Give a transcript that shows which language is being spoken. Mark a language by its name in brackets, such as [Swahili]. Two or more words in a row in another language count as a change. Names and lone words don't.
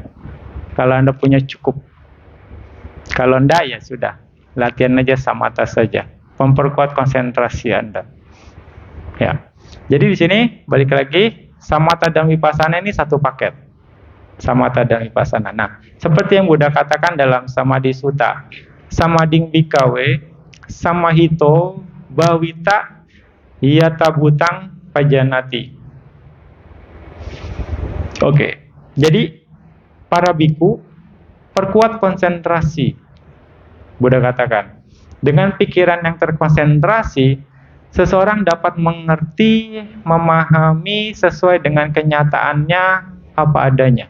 [Indonesian] Kalau Anda punya cukup. Kalau enggak, ya sudah. Latihan aja samatha saja. Memperkuat konsentrasi Anda. Ya. Jadi di sini balik lagi, samatha dan vipassana ini satu paket. Samatha dan vipassana. Nah, seperti yang Buddha katakan dalam Samadhi Sutta, [Pali] samading bikawe, samahito, bawita, yatabutang pajanati. [Indonesian] Oke. Jadi para biku perkuat konsentrasi. Buddha katakan, dengan pikiran yang terkonsentrasi, seseorang dapat mengerti, memahami sesuai dengan kenyataannya apa adanya.